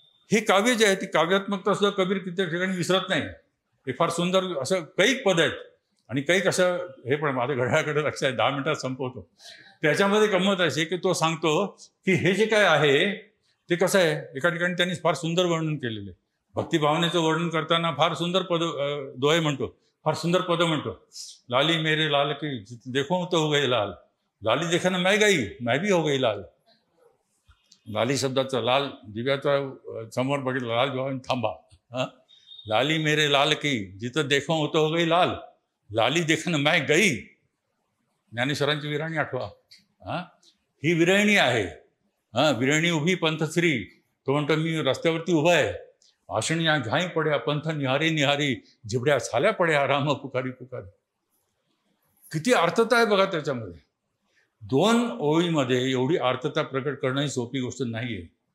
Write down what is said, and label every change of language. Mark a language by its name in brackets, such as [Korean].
[Marathi] हे काव्य जे आहे ती काव्यात्मकता सुद्धा कबीर कित्येक ठिकाणी विसरत नाही. हे फार सुंदर असं काही पद आहेत आणि काही कसं हे पण माझ्या घड्याळाकडे लक्ष आहे, 10 मिनिटात संपवतो. त्याच्यामध्ये गंमत अशी की तो सांगतो की हे जे काय आहे ते कसं आहे. एका ठिकाणी त्यांनी फार सुंदर वर्णन केलेलं आहे. भक्तिभावनेचं वर्णन करताना फार सुंदर दोहे म्हणतो, फार सुंदर पद म्हणतो. [Hindi] लाली मेरे लाल की देखो तो हो गई लाल, लाली देखना मैं गई मैं भी हो गई लाल. [Marathi] लाली शब्दाचा लाल दिव्याचा समोर बघितलं, लाल जेव्हा थांबा. [Hindi] लाली मेरे लाल की जिथं देखो होतं हो गई लाल, लाली देखन मैं गई. [Marathi] ज्ञानेश्वरांची विराणी आठवा. ही विरहिणी आहे. विरहिणी उभी पंथश्री. तो म्हणतो मी रस्त्यावरती उभा आहे. [Hindi] आशणिया घाई पड्या पंथ निहारी निहारी, जिबड्या छाल्या पड्या राम पुकारी पुकारी. [Marathi] किती अर्थता आहे बघा त्याच्यामध्ये. 2 ओळीमध्ये एवढी अर्थता प्रकट करणं ही सोपी गोष्ट नाहीये.